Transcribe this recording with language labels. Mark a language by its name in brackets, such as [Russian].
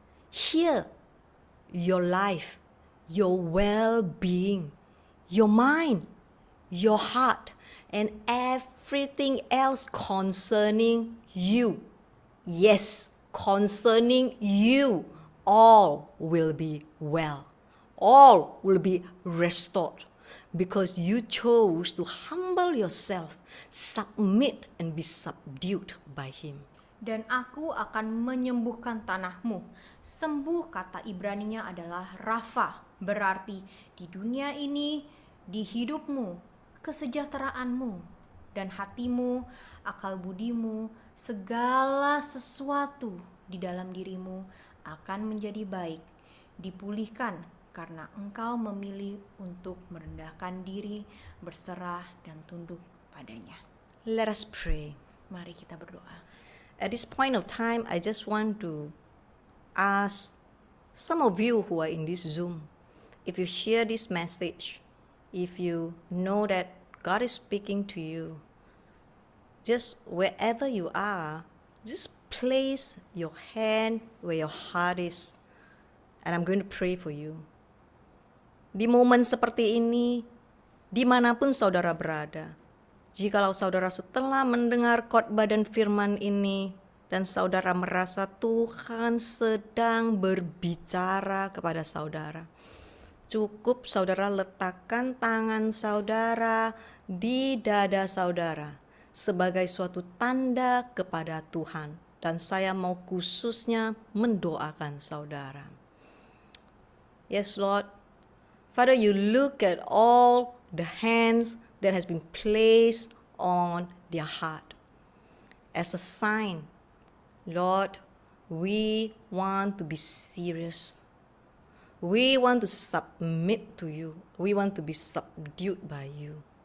[English] Here, your life, your well-being, your mind, your heart, and everything else concerning you. Yes, concerning you, all will be well. All will be restored because you chose to humble yourself, submit, and be subdued by Him. [Indonesian] Dan aku akan menyembuhkan tanahmu. Sembuh kata Ibraninya adalah Rafa, berarti di dunia ini, di hidupmu, kesejahteraanmu, dan hatimu, akal budimu, segala sesuatu di dalam dirimu akan menjadi baik, dipulihkan karena engkau memilih untuk merendahkan diri, berserah, dan tunduk padanya. [English] Let us pray. [Indonesian] Mari kita berdoa. [English] At this point of time, I just want to ask some of you who are in this Zoom, if you hear this message, if you know that God is speaking to you, just wherever you are, just place your hand where your heart is, and I'm going to pray for you. [Indonesian] Di momen seperti ini, dimanapun saudara berada, jikalau saudara setelah mendengar khotbah dan firman ini, dan saudara merasa Tuhan sedang berbicara kepada saudara, cukup saudara letakkan tangan saudara di dada saudara sebagai suatu tanda kepada Tuhan. Dan saya mau khususnya mendoakan saudara. [English] Yes, Lord. Father, you look at all the hands that has been placed on their heart as a sign. Lord, we want to be serious. We want to submit to you. We want to be subdued by you.